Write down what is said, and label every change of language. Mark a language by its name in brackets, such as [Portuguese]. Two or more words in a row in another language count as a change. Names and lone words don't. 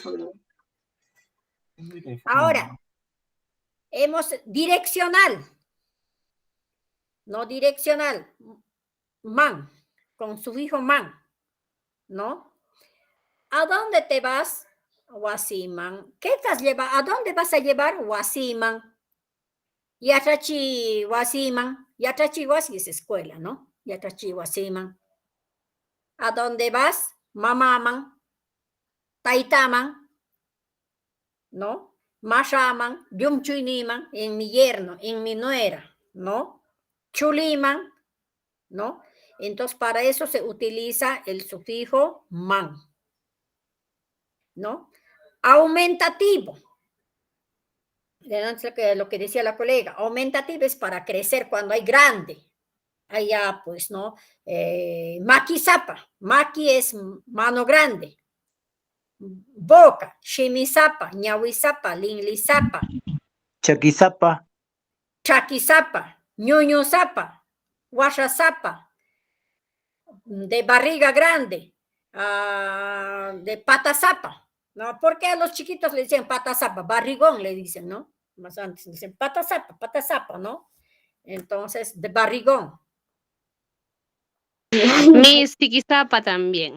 [Spanish] Ahora, hemos direccional. No direccional. Man, con su hijo man. ¿No? ¿A dónde te vas? Wasiman. ¿Qué estás llevando? ¿A dónde vas a llevar? Wasiman. [Quechua] Yatrachi Wasiman. Yatrachi Wasi [Spanish] es escuela, ¿no? [Quechua] Yatrachi Wasiman. [Spanish] ¿A dónde vas? Mamaman. Taitaman. ¿No? [Quechua] Mashaman. Yumchuiniman. [Spanish] En mi yerno, en mi nuera, ¿no? Chuliman. ¿No? Entonces, para eso se utiliza el sufijo man. ¿No? Aumentativo. Lo que decía la colega, aumentativo es para crecer cuando hay grande. Allá, pues, ¿no? Maquizapa. Maqui es mano grande. Boca. [Quechua] Shimisapa. Ñahuizapa. Linlizapa. [Spanish] Chaquizapa. [Quechua] Chaquizapa. Ñuñuzapa. [Spanish] Guachazapa. De barriga grande. De patazapa. ¿No? Porque a los chiquitos le dicen patazapa, barrigón le dicen, ¿no? Más antes dicen patazapa, ¿no? Entonces, de barrigón. Mis tiquizapa también.